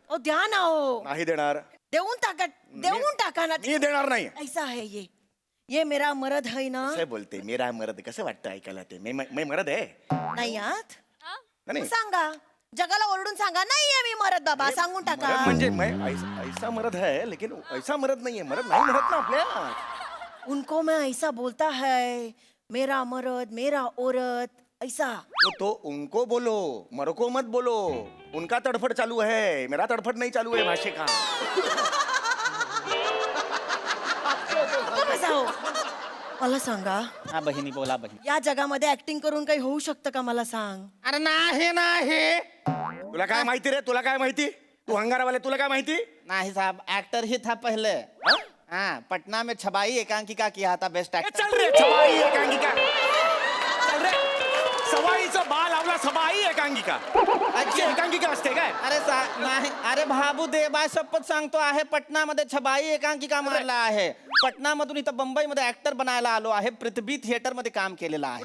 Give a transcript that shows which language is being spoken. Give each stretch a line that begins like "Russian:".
Marathi: ओ द्या ना. हो नाही देणार. देऊन टाका ना. मी देणार नाही.
Hindi: ऐसा है ये मेरा मरद है ना.
Marathi: कसं बोलते
Hindi: मेरा मरद?
Marathi: कसं वाटतं ऐकायला ते?
Hindi: मैं मरद
Marathi: आहे नाही आत नाही. सांगा, जगाला ओरडून सांगा, नाहीये मी मरद बाबा, सांगून टाका.
Hindi: मरद
Marathi: म्हणजे
Hindi: मैं ऐसा मरद है, लेकिन ऐसा मरद नहीं है.
Marathi: मरद नाही म्हणत ना आपल्या.
Hindi: उनको मैं ऐसा बोलता है, मेरा मरद मेरा औरत ऐसा. तो उनको बोलो, मरो को मत बोलो. उनका तड़फड़ चालू है, मेरा तड़फड़ नहीं चालू है भाषे का.
Marathi: मला सांगा, हा बहिणी बोला बहिणी. या जगामध्ये ऍक्टिंग करून काही होऊ शकतं का? मला सांग. अरे नाही नाही तुला काय माहिती रे? तुला काय माहिती? तू हंगारावाले, तुला काय माहिती?
Hindi: नहीं साहब, एक्टर ही था पहले. हाँ, पटना में छबाई एकांकिका किया था बेस्ट एक्टर.
Marathi: चल रे छबाई एकांकिका. चल रे, सवाईचं बा लावला सबाई एकांकिका. अच्छी एकांकिका असते काय? अरे नाही, अरे भाबू देबा शपथ सांगतो आहे, पटनामध्ये छबाई एकांकिका मारला आहे. पटनामधून इथं मुंबईमध्ये ऍक्टर बनायला आलो आहे. पृथ्वी थिएटर मध्ये काम केलेलं आहे.